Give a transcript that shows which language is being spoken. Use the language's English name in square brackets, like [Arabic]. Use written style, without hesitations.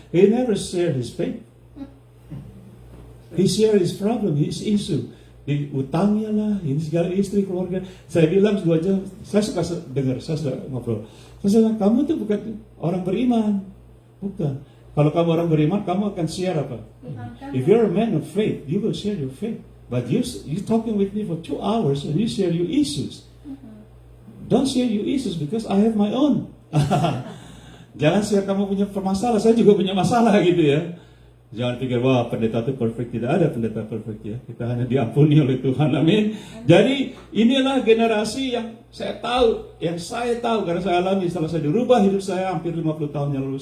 [English] He never shared his faith. He shared his problem, his issue. [Indonesian] Di utangnya lah, ini segala istri, keluarga. Saya bilang 2 jam, saya suka dengar, saya suka ngobrol. Saya bilang, kamu tuh bukan orang beriman. Bukan. Kalau kamu orang beriman, kamu akan share apa? [English] If you're a man of faith, you will share your faith. But you talking with me for 2 hours and you share your issues. Don't share your issues because I have my own. [Indonesian] Jangan share kamu punya masalah, saya juga punya masalah gitu ya. Jangan pikir, wah pendeta itu perfect. Tidak ada pendeta perfect ya. Kita hanya diampuni oleh Tuhan, amin. Jadi inilah generasi yang saya tahu karena saya alami setelah saya dirubah hidup saya hampir 50 tahun yang lalu.